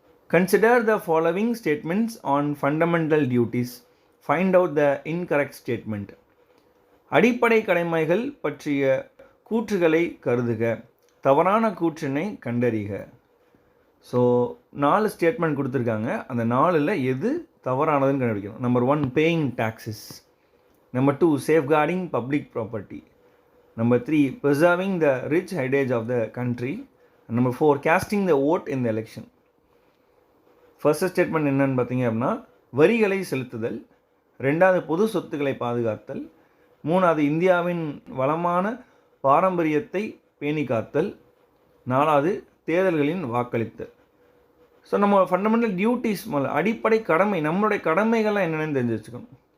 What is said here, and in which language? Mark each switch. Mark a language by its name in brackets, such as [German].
[English] Consider the following statements on fundamental duties. Find out the incorrect statement. [Tamil] அடிப்படை கடமைகள் பற்றிய கூற்றுகளை கருதுக, தவறான கூற்றினை கண்டறிக. ஸோ 4 ஸ்டேட்மெண்ட் கொடுத்துருக்காங்க. அந்த 4ல் எது தவறானதுன்னு கண்டுபிடிக்கணும். [English] Number 1 paying taxes, number 2 safeguarding public property, number 3 preserving the rich heritage of the country, number 4 casting the vote in the election. [Tamil] First statement என்னன்னு பார்த்தீங்க அப்படின்னா வரிகளை செலுத்துதல், ரெண்டாவது பொது சொத்துக்களை பாதுகாத்தல், மூணாவது இந்தியாவின் வளமான பாரம்பரியத்தை பேணி காத்தல், நாலாவது தேர்தல்களின் வாக்களித்தல். ஸோ நம்ம ஃபண்டமெண்டல் டியூட்டிஸ் முதல்ல அடிப்படை கடமை, நம்மளுடைய கடமைகள்லாம் என்னென்னு தெரிஞ்சு வச்சுக்கணும்.